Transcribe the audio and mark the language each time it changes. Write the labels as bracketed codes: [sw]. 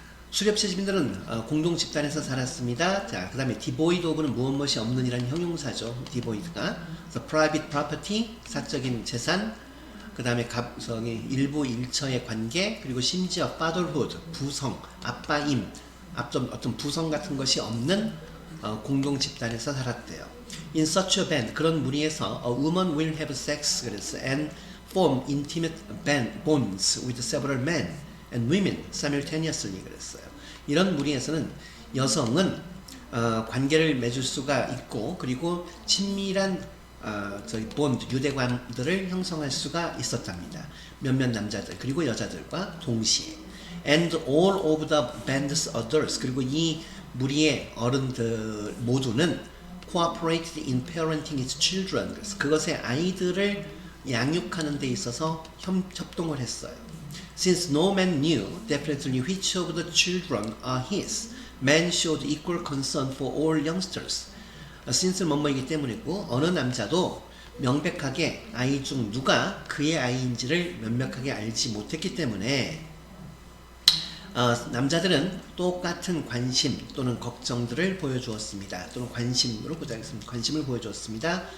[ko] 수렵체 주민들은 공동 집단에서 살았습니다. 자, 그 다음에 devoid of는 무엇이 없는이라는 형용사죠. devoid가. 그래서 private property, 사적인 재산. 그 다음에 일부 일처의 관계, 그리고 심지어 fatherhood, 부성, 아빠임, 어떤 부성 같은 것이 없는 공동 집단에서 살았대요. [en] In such a band, [ko] 그런 무리에서 [en] a woman will have sex, 그래서 and form intimate bonds with several men and women simultaneously, [ko] 그랬어요. 이런 무리에서는 여성은 관계를 맺을 수가 있고, 그리고 친밀한 본드, 유대관들을 형성할 수가 있었답니다. 몇몇 남자들 그리고 여자들과 동시에. [en] And all of the band's others, [ko] 그리고 이 무리의 어른들 모두는 [en] cooperated in parenting its children. [ko] 그래서 그것의 아이들을 양육하는 데 있어서 협동을 했어요. [en] Since no man knew definitely which of the children are his, man showed equal concern for all youngsters. [ko] since는 뭐뭐이기 때문이고, 어느 남자도 명백하게 아이 중 누가 그의 아이인지를 명백하게 알지 못했기 때문에 남자들은 똑같은 관심 또는 걱정들을 보여주었습니다. 또는 관심을 보여주었습니다.